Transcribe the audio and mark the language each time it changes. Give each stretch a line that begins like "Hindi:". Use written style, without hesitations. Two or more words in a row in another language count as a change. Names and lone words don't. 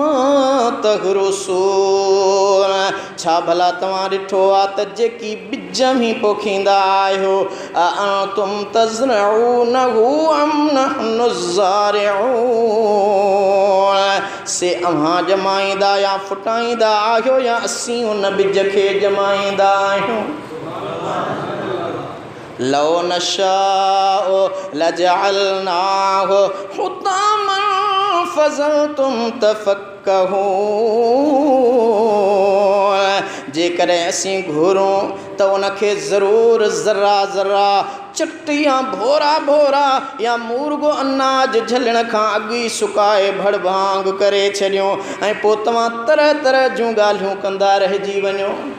Sindhi: तहरुसून छा भला तव्हां ॾिठो आहे त जेकी ॿिज में पोखींदा आहियो
Arabic: أأنتم تزرعونه أم نحن
Sindhi: ज़ारिऊन से अव्हां जमाईंदा या फुटाईंदा आहियो या असीं उन ॿिज खे जमाईंदा आहियूं
Arabic: لو نشاء لجعلناه حطاما فظلتم
Sindhi: तफ़क्कहून जेकॾहिं असीं घुरूं त उनखे ज़रूरु ज़रा ज़रा चट या भोरा भोरा या मुर्गो अनाज झलण खां अॻु ई सुकाए भड़भांग करे छॾियूं ऐं पोइ तव्हां तरह तरह जूं ॻाल्हियूं कंदा रहिजी वञो